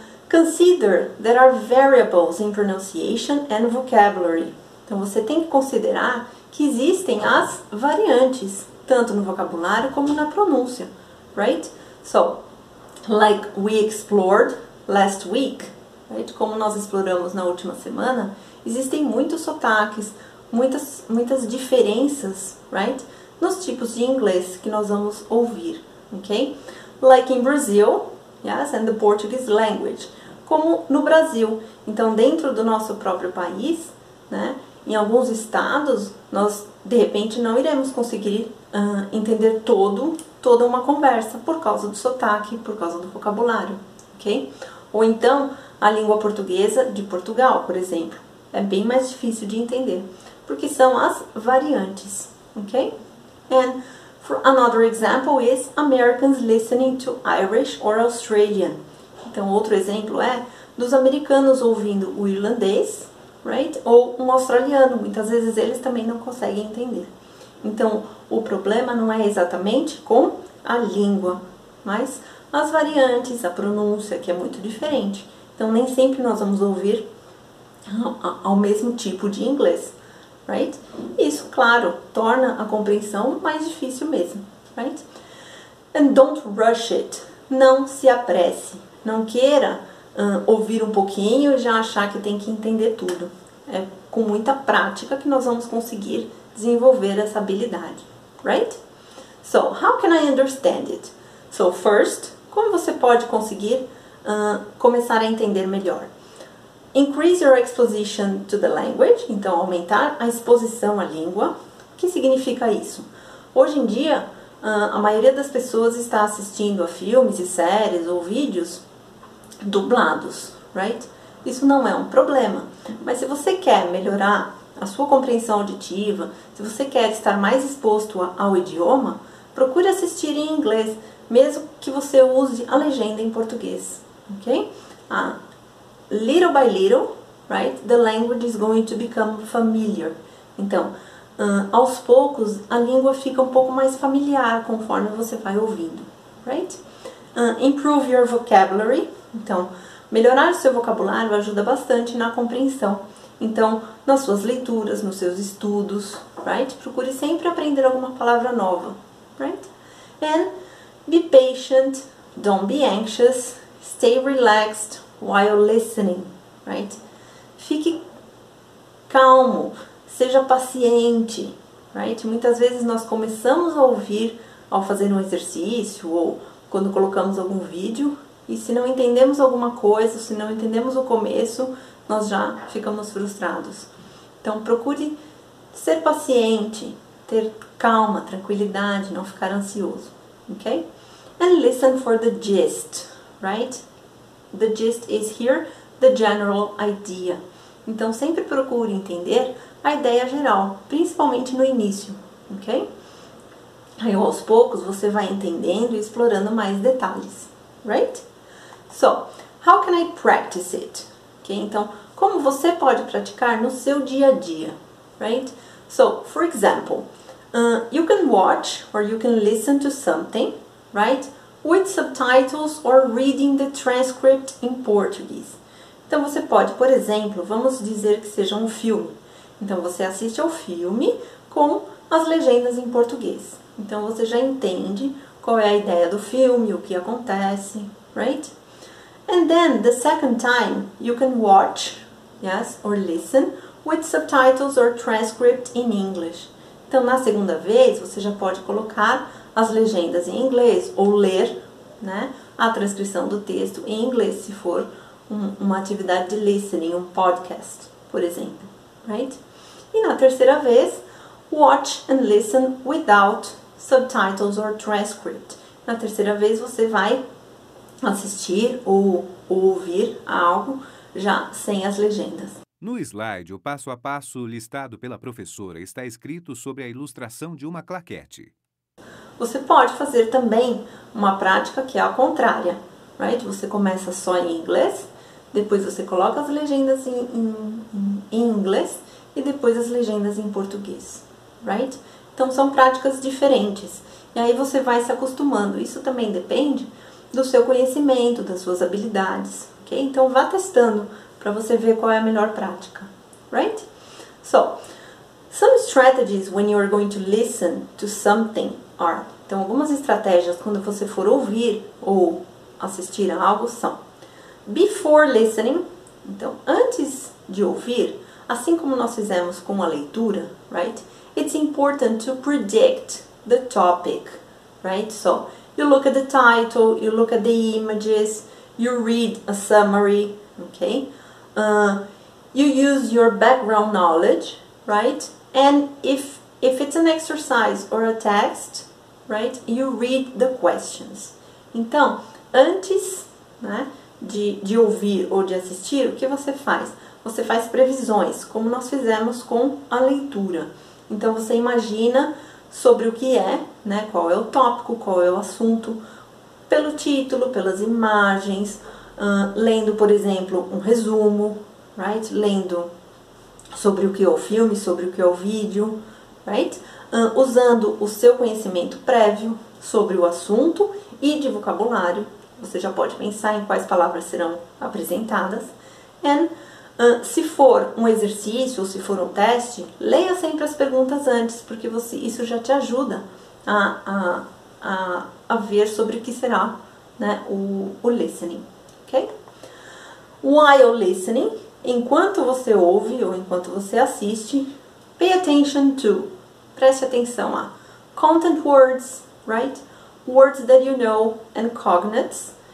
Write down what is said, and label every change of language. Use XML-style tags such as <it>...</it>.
<en>Consider there are variables in pronunciation and vocabulary.</en> <pt>Então, você tem que considerar que existem as variantes, tanto no vocabulário como na pronúncia, right?</pt> <en>So, like we explored last week, right?</en> <pt>Como nós exploramos na última semana, existem muitos sotaques, muitas diferenças, right? Nos tipos de inglês que nós vamos ouvir, ok?</pt> <en>Like in Brazil, yes, and the Portuguese language.</en> <pt>Como no Brasil. Então, dentro do nosso próprio país, né, em alguns estados, nós, de repente, não iremos conseguir entender toda uma conversa por causa do sotaque, por causa do vocabulário, ok? Ou então, a língua portuguesa de Portugal, por exemplo. É bem mais difícil de entender, porque são as variantes, ok?</pt> <en>And another example is Americans listening to Irish or Australian.</en> <pt>Então, outro exemplo é dos americanos ouvindo o irlandês, right? Ou um australiano. Muitas vezes eles também não conseguem entender. Então, o problema não é exatamente com a língua, mas as variantes, a pronúncia, que é muito diferente. Então, nem sempre nós vamos ouvir ao mesmo tipo de inglês, right? Isso, claro, torna a compreensão mais difícil mesmo, right?</pt> <en>And don't rush it.</en> <pt>Não se apresse. Não queira ouvir um pouquinho e já achar que tem que entender tudo. É com muita prática que nós vamos conseguir desenvolver essa habilidade, right?</pt> <en>So, how can I understand it? So, first,</en> <pt>como você pode conseguir começar a entender melhor?</pt> <en>Increase your exposition to the language.</en> <pt>Então, aumentar a exposição à língua. O que significa isso? Hoje em dia, a maioria das pessoas está assistindo a filmes e séries ou vídeos dublados, right? Isso não é um problema, mas se você quer melhorar a sua compreensão auditiva, se você quer estar mais exposto ao idioma, procure assistir em inglês, mesmo que você use a legenda em português, ok?</pt> <en>Little by little, right? The language is going to become familiar.</en> <pt>Então, aos poucos, a língua fica um pouco mais familiar conforme você vai ouvindo, right?</pt> <en>Improve your vocabulary.</en> <pt>Então, melhorar o seu vocabulário ajuda bastante na compreensão. Então, nas suas leituras, nos seus estudos, right? Procure sempre aprender alguma palavra nova, right?</pt> <en>And be patient, don't be anxious, stay relaxed while listening, right?</en> <pt>Fique calmo, seja paciente, right? Muitas vezes nós começamos a ouvir ao fazer um exercício ou quando colocamos algum vídeo e se não entendemos alguma coisa, se não entendemos o começo, nós já ficamos frustrados. Então procure ser paciente, ter calma, tranquilidade, não ficar ansioso, ok?</pt> <en>And listen for the gist, right? The gist is here, the general idea.</en> <pt>Então sempre procure entender a ideia geral, principalmente no início, ok? Aí aos poucos você vai entendendo e explorando mais detalhes, right?</pt> <en>So, how can I practice it?</en> <pt>Okay, então, como você pode praticar no seu dia a dia, right?</pt> <en>So, for example, you can watch or you can listen to something, right? With subtitles or reading the transcript in Portuguese.</en> <pt>Então, você pode, por exemplo, vamos dizer que seja um filme. Então, você assiste ao filme com as legendas em português. Então, você já entende qual é a ideia do filme, o que acontece, right?</pt> <en>And then, the second time, you can watch, yes, or listen with subtitles or transcript in English.</en> <pt>Então, na segunda vez, você já pode colocar as legendas em inglês ou ler, né, a transcrição do texto em inglês, se for uma atividade de listening, um podcast, por exemplo, right? E na terceira vez,</pt> <en>watch and listen without subtitles or transcript.</en> <pt>Na terceira vez, você vai assistir ou ouvir algo já sem as legendas. No slide, o passo a passo listado pela professora está escrito sobre a ilustração de uma claquete. Você pode fazer também uma prática que é a contrária, right? Você começa só em inglês, depois você coloca as legendas em inglês e depois as legendas em português, right? Então são práticas diferentes e aí você vai se acostumando. Isso também depende do seu conhecimento, das suas habilidades, ok? Então vá testando para você ver qual é a melhor prática, right?</pt> <en>So, some strategies when you are going to listen to something are.</en> <pt>Então, algumas estratégias quando você for ouvir ou assistir a algo são:</pt> <en>before listening.</en> <pt>Então, antes de ouvir, assim como nós fizemos com a leitura, right?</pt> <en>It's important to predict the topic, right? So, you look at the title, you look at the images, you read a summary, okay? You use your background knowledge, right? And if it's an exercise or a text, right? You read the questions.</en> <pt>Então, antes, né, de ouvir ou de assistir, o que você faz? Você faz previsões, como nós fizemos com a leitura. Então, você imagina sobre o que é, né? Qual é o tópico, qual é o assunto, pelo título, pelas imagens, lendo, por exemplo, um resumo, right? Lendo sobre o que é o filme, sobre o que é o vídeo, right? usando o seu conhecimento prévio sobre o assunto e de vocabulário. Você já pode pensar em quais palavras serão apresentadas. And se for um exercício ou se for um teste, leia sempre as perguntas antes, porque isso já te ajuda a ver sobre o que será, né, o listening, ok?</pt> <en>While listening,</en> <pt>enquanto você ouve ou enquanto você assiste,</pt> <en>pay attention to,</en> <pt>preste atenção a</pt> <en>content words,</en> <pt>right?</pt> <en>Words that you know and cognates.</en>